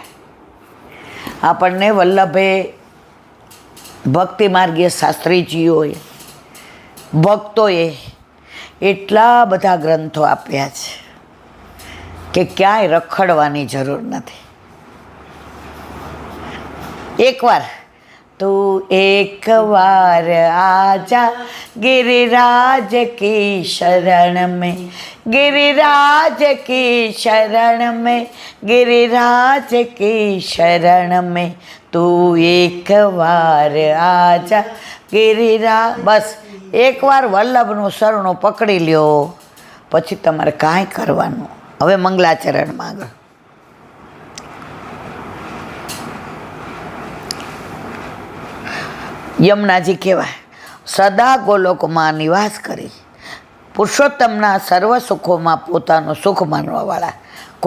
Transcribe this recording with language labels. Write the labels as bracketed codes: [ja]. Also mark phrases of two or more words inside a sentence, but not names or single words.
[gu] આપણને વલ્લભે ભક્તિ માર્ગીય શાસ્ત્રીજીઓએ, ભક્તોએ એટલા બધા ગ્રંથો આપ્યા છે કે ક્યાંય રખડવાની જરૂર નથી. એકવાર તું એક વાર આજા [hi] गिरिराज की शरण में, गिरिराज की शरण में, गिरिराज की शरण में, [gu] તું એક વાર આજા બસ એકવાર વલ્લભનું શરણું પકડી લ્યો, પછી તમારે કાંઈ કરવાનું. હવે મંગલાચરણમાં આગળ યમુનાજી કહેવાય, સદા ગોલોકમાં નિવાસ કરી પુરુષોત્તમના સર્વ સુખોમાં પોતાનું સુખ માનવાવાળા.